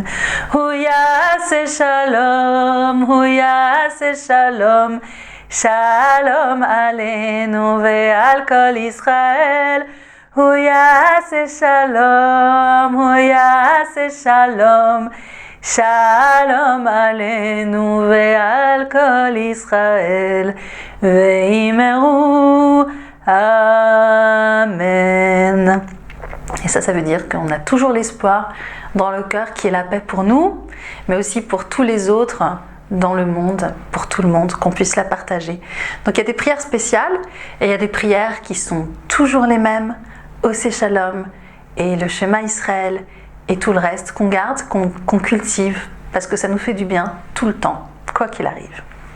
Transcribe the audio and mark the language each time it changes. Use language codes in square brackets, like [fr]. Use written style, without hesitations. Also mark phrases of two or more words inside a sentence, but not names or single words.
[he] הוא יעשה שלום, שלום עלינו, ועל כל ישראל, הוא יעשה שלום, שלום עלינו ועל כל ישראל ואמרו, amen. [fr] Et ça veut dire qu'on a toujours l'espoir dans le cœur qui est la paix pour nous, mais aussi pour tous les autres dans le monde, pour tout le monde, qu'on puisse la partager. Donc il y a des prières spéciales et il y a des prières qui sont toujours les mêmes, [he] עושה שלום [fr] et le [he] שמע ישראל [fr] et tout le reste qu'on garde, qu'on cultive, parce que ça nous fait du bien tout le temps, quoi qu'il arrive.